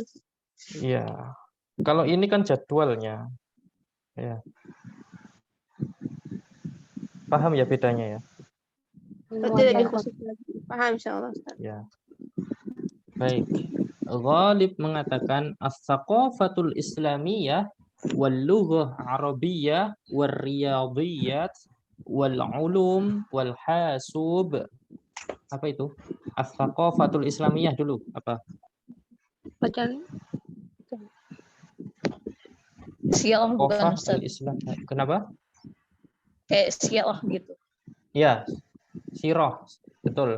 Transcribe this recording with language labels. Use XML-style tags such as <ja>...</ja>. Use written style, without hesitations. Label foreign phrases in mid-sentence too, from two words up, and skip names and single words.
<id>Iya. Kalau ini kan jadwalnya. Ya. Paham ya bedanya ya? Berarti lebih khusus lagi. Paham insyaallah Ustaz. Ya. Baik.</id> <ar>Ghalib mengatakan الثقافة الإسلامية واللغة العربية والرياضيات والعلوم والحاسوب.</ar> <id>Apa itu?</id> <ar>الثقافة الإسلامية dulu.</ar> <id>Apa? Bacaan. sial bukan Saqafah Ustaz. al-Islam. Kenapa? Kayak sial gitu. Ya, sirah, betul.</id>